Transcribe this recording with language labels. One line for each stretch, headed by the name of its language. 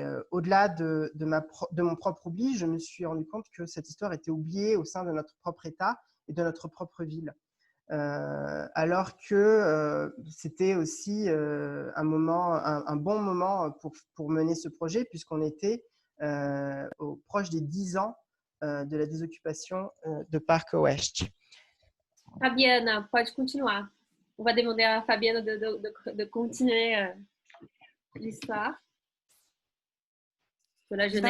French: Au-delà de mon propre oubli, je me suis rendu compte que cette histoire était oubliée au sein de notre propre État et de notre propre ville. Alors que c'était aussi un bon moment pour mener ce projet, puisqu'on était proche des 10 ans de la désoccupation de Parque Oeste.
Portuguese: Fabiana, pode continuar.
French: On va demander à Fabiana de continuer l'histoire de la jeunesse.